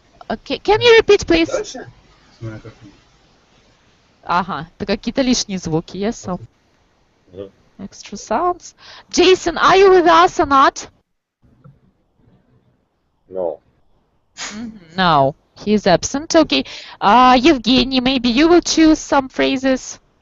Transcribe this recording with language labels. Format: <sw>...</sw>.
<en>Okay, can you repeat, please?</en> <ru>Ага, это какие-то лишние звуки, yes?</ru> <en>So. Extra sounds. Jason, are you with us or not? No. No, he is absent. Okay, Evgeny, maybe you will choose some phrases.</en>